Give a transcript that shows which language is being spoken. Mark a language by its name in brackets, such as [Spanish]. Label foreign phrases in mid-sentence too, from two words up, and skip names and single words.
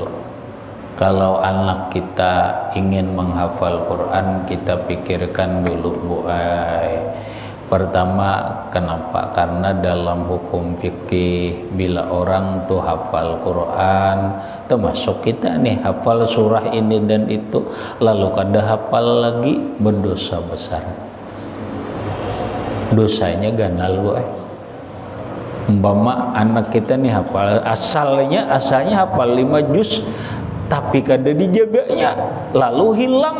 [Indonesian] Kalau anak kita ingin menghafal Quran, kita pikirkan dulu, Bu. Pertama, kenapa? Karena dalam hukum fikih, bila orang tuh hafal Quran, termasuk kita nih hafal surah ini dan itu, lalu kada hafal lagi, berdosa besar. [Banjar] Dosanya ganal, Bu. [Indonesian] Umpama anak kita nih hafal, asalnya hafal 5 juz, tapi kada dijaganya, lalu hilang.